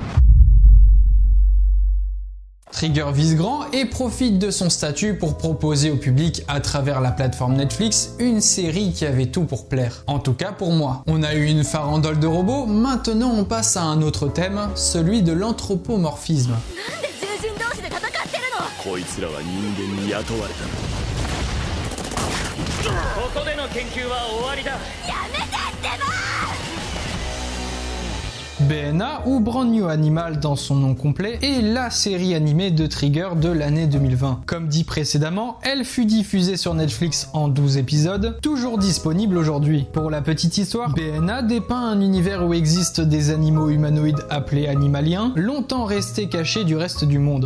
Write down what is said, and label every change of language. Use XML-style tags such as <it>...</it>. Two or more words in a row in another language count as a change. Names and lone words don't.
<fr>Trigger vise grand et profite de son statut pour proposer au public à travers la plateforme Netflix une série qui avait tout pour plaire. En tout cas pour moi. On a eu une farandole de robots, maintenant on passe à un autre thème, celui de l'anthropomorphisme.</fr> <ja>こいつらは人間に雇われた。ここでの研究は終わりだ。やめてってば。</ja> <fr>BNA ou Brand New Animal dans son nom complet est la série animée de Trigger de l'année 2020. Comme dit précédemment, elle fut diffusée sur Netflix en 12 épisodes, toujours disponible aujourd'hui. Pour la petite histoire, BNA dépeint un univers où existent des animaux humanoïdes appelés animaliens, longtemps restés cachés du reste du monde.</fr>